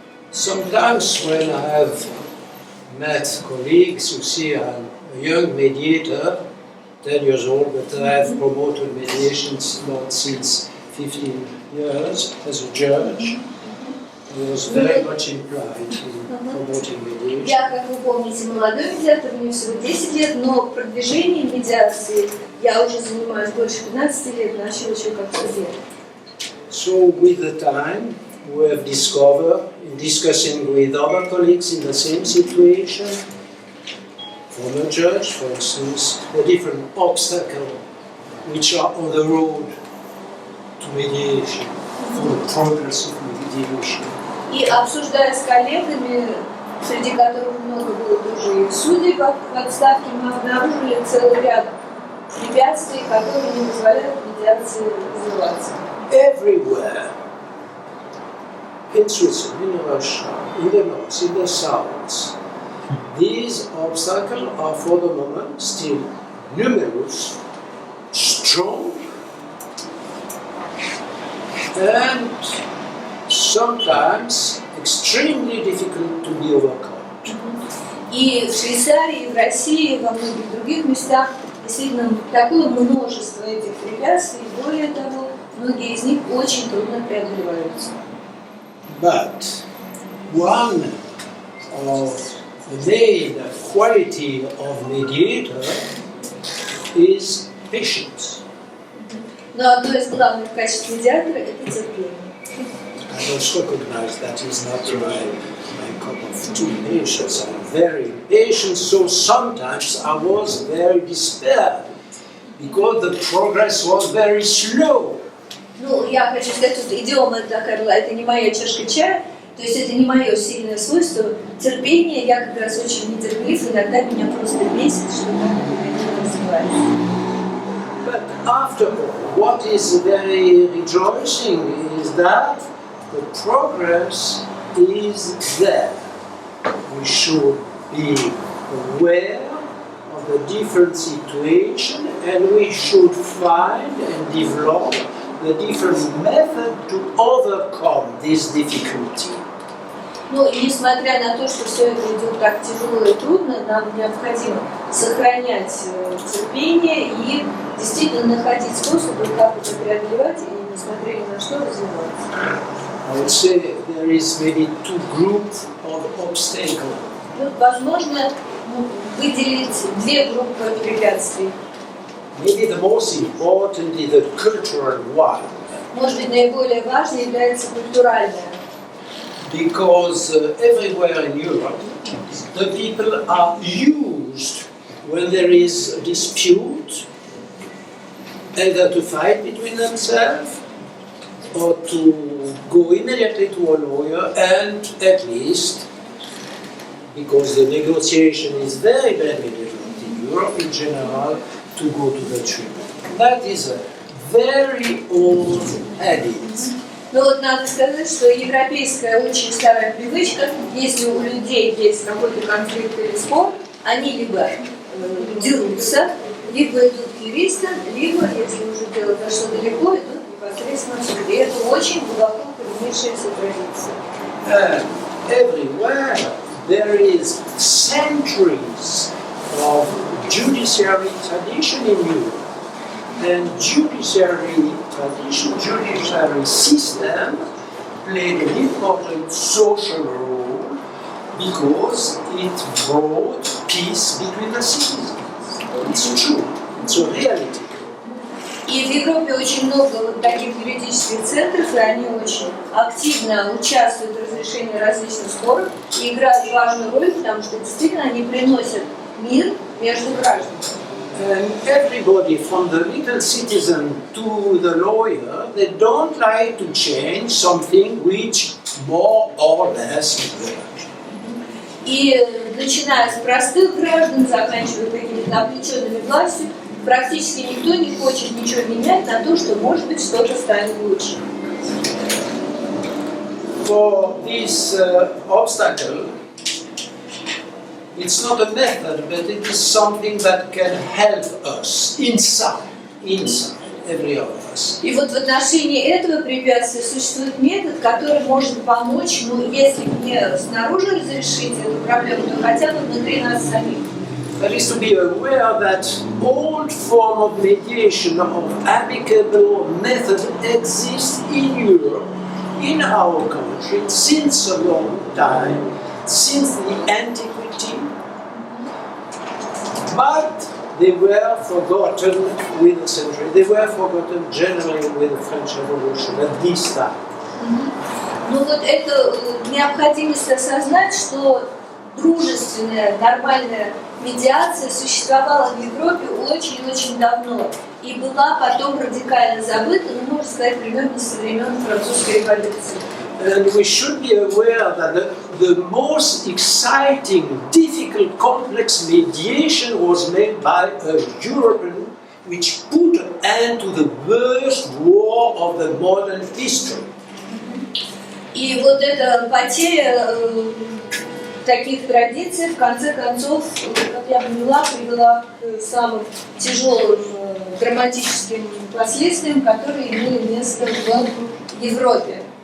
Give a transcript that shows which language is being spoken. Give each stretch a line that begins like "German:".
English: Sometimes when I have met colleagues, you see I'm a young mediator, 10 years old, but I have promoted mediations not since 15 years as a judge. I was very much implied in promoting mediation.
Russian: Я, как вы помните, молодой медиатор, мне всего 10 лет, но в продвижении медиации я уже занимаюсь больше 15 лет, начала еще как судья.
English: So with the time, we have discovered, in discussing with other colleagues in the same situation, former judge, for instance, the different obstacles which are on the road to mediation, for the progress of mediation.
Russian: И обсуждая с коллегами, среди которых много было тоже и судей в отставке, мы обнаружили целый ряд препятствий, которые не позволяют медиации развиваться.
English: Everywhere, in Switzerland, in Russia, in the north, in the south, these obstacles are for the moment still numerous, strong, and sometimes extremely difficult to be overcome.
Russian: И в Швейцарии, и в России, и во многих других местах действительно такое множество этих препятствий, и более того, многие из них очень трудно преодолеваются.
English: But one of the main quality of mediator is patience.
Russian: Но одно из главных качеств медиатора – это терпение.
English: I must recognize that is not my cup of tea. Patience. I'm very patient, so sometimes I was very despaired because the progress was very slow.
Russian: Ну, я хочу сказать, что идиома такая была, это не моя чашка чая, то есть это не мое сильное свойство. Терпение, я как раз очень нетерпелив, иногда меня просто бесит, что так не развивается.
English: But after all, what is very rejoicing is that the progress is there. We should be aware of the different situations and we should find and develop the different methods to overcome this difficulty.
Russian: Ну, и несмотря на то, что все это идет так тяжело и трудно, нам необходимо сохранять терпение и действительно находить способы, как это преодолевать и, несмотря ни на что, развиваться.
English: I would say there is maybe two groups of obstacles.
Russian: Ну, возможно, выделить две группы препятствий.
English: Maybe the most important is the cultural one.
Russian: Может быть, наиболее важной является культуральная.
English: Because everywhere in Europe, the people are used when there is a dispute, either to fight between themselves or to go immediately to a lawyer and at least, because the negotiation is very, very difficult in Europe in general, to go to the tribunal. That is a very old habit.
Russian: Но вот надо сказать, что европейская очень старая привычка, если у людей есть какой-то конфликт или спор, они либо дерутся, либо идут к юристам, либо, если уже дело зашло далеко, идут непосредственно в суд. И это очень глубоко коренившаяся традиция.
English: Everywhere there is centuries of judiciary tradition in Europe. And judiciary tradition, judiciary system played an important social role because it brought peace between the citizens. It's true, it's a reality.
Russian: И в Европе очень много вот таких юридических центров, и они очень активно участвуют в разрешении различных споров и играют важную роль, потому что действительно они приносят мир между гражданами.
English: And everybody, from the little citizen to the lawyer, they don't like to change something which more or less works.
Russian: И начиная с простых граждан, заканчивая какими-то облеченными властью, практически никто не хочет ничего менять на то, что, может быть, что-то станет лучше.
English: For this obstacle, it's not a method, but it is something that can help us inside, every one of us.
Russian: И вот в отношении этого препятствия существует метод, который может помочь, ну, если не снаружи разрешить эту проблему, то хотя бы внутри нас самих.
English: That is to be aware that old form of mediation of amicable method exists in Europe, in our country, since a long time, since the antiquity, but they were forgotten with the century. They were forgotten generally with the French Revolution at this time.
Russian: Ну вот это необходимость осознать, что дружественная, нормальная медиация существовала в Европе очень-очень давно. и была потом радикально забыта, ну, можно сказать, примерно со времен французской революции.
English: And we should be aware that the most exciting, difficult, complex mediation was made by a European which put an end to the worst war of the modern history.
Russian: И вот эта потеря таких традиций, в конце концов, как я поняла, привела к самым тяжелым драматическим последствиям, которые имели место в Европе.